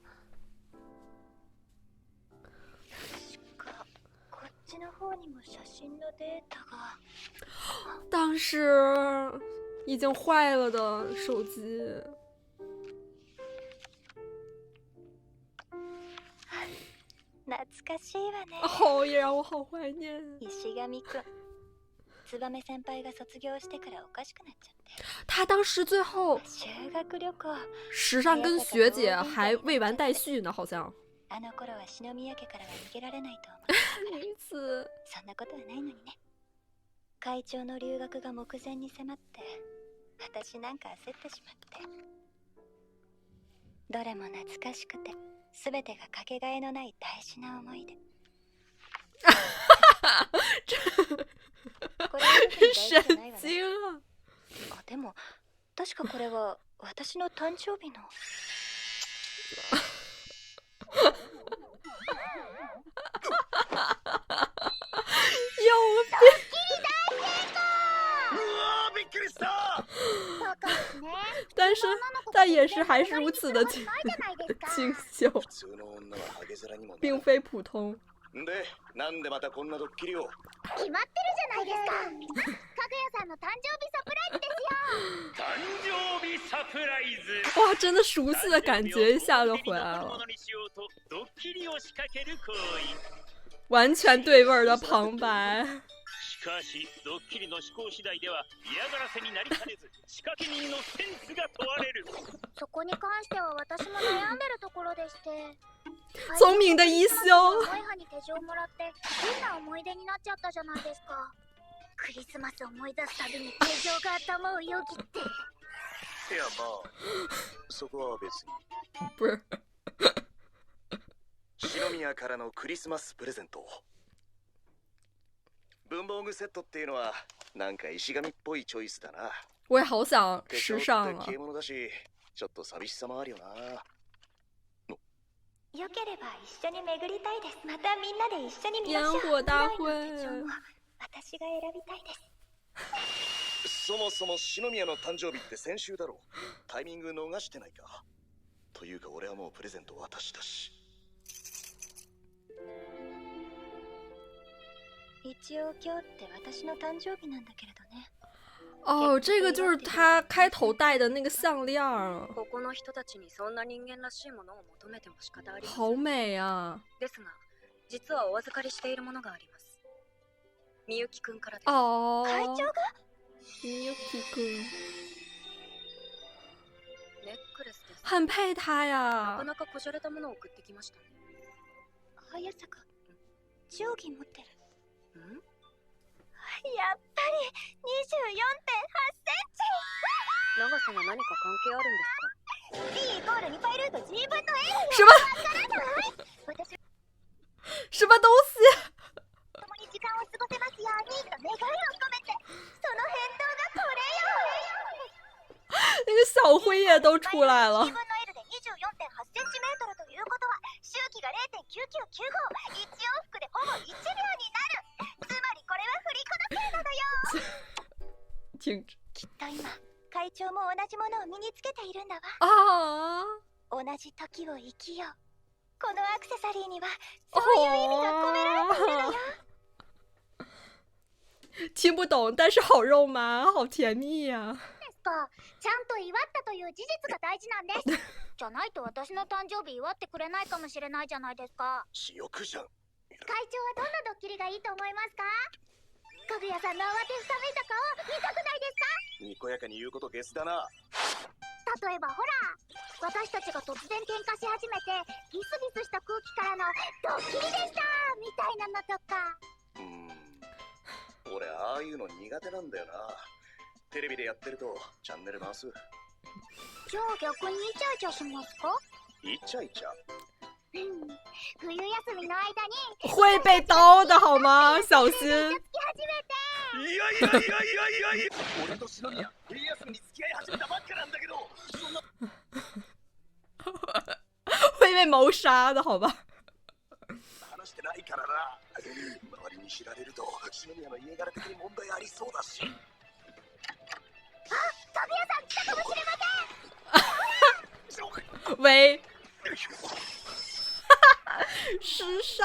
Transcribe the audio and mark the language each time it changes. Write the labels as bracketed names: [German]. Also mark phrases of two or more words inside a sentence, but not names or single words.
[Chinese] 当时已经坏了的手机。 [Japanese] 懐かしいわね。 [Chinese] 哦，也让我好怀念。 [Japanese] 石上くん、燕先輩が卒業してからおかしくなっちゃって。 [Chinese] 他当时最后 [Japanese] 修学旅行。 [Chinese] 时尚跟学姐还未完待续呢，好像。 [Japanese] あの頃は篠宮家からは逃げられないと思う。女子。そんなことはないのにね。会長の留学が目前に迫って、私なんか焦ってしまって。どれも懐かしくて、すべてがかけがえのない大事な思い出。これ [Chinese] 神经啊！ [Japanese] あ、でも確かこれは私の誕生日の。 [Chinese] 有但是但也是还是如此的清秀，并非普通。 [Japanese] で、なんでまたこんなドッキリを。決まってるじゃないですか。かぐやさんの誕生日サプライズですよ。誕生日サプライズ。 [Chinese] 哇，真的熟悉的感觉一下就回来了， [Japanese] ドッキリを仕掛ける行為。 [Chinese] 完全对味儿的旁白。 [Japanese] しかし、ドッキリの思考次第では嫌がらせになりかねず、仕掛け人のセンスが問われる。そこに関しては私も悩んでるところでして。 [Chinese] 聪明的一休。 [Japanese] 萌葉に手錠をもらって変な思い出になっちゃったじゃないですか。クリスマスを思い出すたびに手錠が頭をよぎって。いやまあ、そこは別に。 [Chinese] 不是。 [Japanese] 篠宮からのクリスマスプレゼント。文房具セットっていうのはなんか石神っぽいチョイスだな。 [Chinese] 我也好想时尚啊。 [Japanese] 消え物だし、ちょっと寂しさもあるよな。よければ一緒に巡りたいです。またみんなで一緒に見ましょう。 [Chinese] 烟火大会。 [Japanese] 私が選びたいです。そもそも篠宮の誕生日って先週だろう。タイミング逃してないか。というか俺はもうプレゼント渡したし。一応今日って私の誕生日なんだけれどね。 [Chinese] 哦，这个就是他开头戴的那个项链。 [Japanese] ここの人たちにそんな人間らしいものを求めても仕方ありません。 [Chinese] 好美啊。 [Japanese] ですが、実はお預かりしているものがあります。みゆきくんからです。 [Chinese] 哦。 [Japanese] 会長が？みゆきくん。ネックレスです。 [Chinese] 很配他 [Japanese] なか [Chinese] 呀。 [Japanese] なかこじゃれたものを送ってきましたね。早坂、定規持ってる。ん？やっぱり 24.8 センチ。長さが何か関係あるんですか？ B イコール2パイルート G 分の L。 [Chinese] 什么？ [Japanese] 私 [Chinese] 什么东西？ [Japanese] 共に時間を過ごせますようにと願いを込めて、その返答がこれよ。 [Chinese] 那个小辉夜都出来了。 [Japanese] G 分の L で 24.8 センチメートルということは周期が 0.9995、 1往復でほぼ1秒になる。つまりこれは振り子のせいなのよ。 [Chinese] 挺 [Japanese] きっと今会長も同じものを身につけているんだわ。 [Chinese] 啊。 [Japanese] 同じ時を生きよう。このアクセサリーにはそういう意味が込められているのよ。 [Chinese] 听不懂，但是好肉麻，好甜蜜呀。 [Japanese] ですか。ちゃんと祝ったという事実が大事なんです。じゃないと私の誕生日祝ってくれないかもしれないじゃないですか。私欲じゃん。会長はどんなドッキリがいいと思いますか？かぐやさんの慌てふためいた顔見たくないですか？にこやかに言うことゲスだな。例えばほら、私たちが突然喧嘩し始めてギスギスした空気からのドッキリでしたみたいなのとか。俺ああいうの苦手なんだよな。テレビでやってるとチャンネル回す。じゃあ逆にイチャイチャしますか？イチャイチャ。冬休みの間に [Chinese] 会被刀的好吗？小心。 [Japanese] つき始めて。いやいやいやいやいや俺と篠宮冬休みに付き合い始めたばっかなんだけど、そんな [Chinese] 会被谋杀的好吧？ [Japanese] 話してないからな。周りに知られると篠宮の家柄的に問題ありそうだし。かぐやさん来たかもしれません。 [Chinese] 喂。時尚。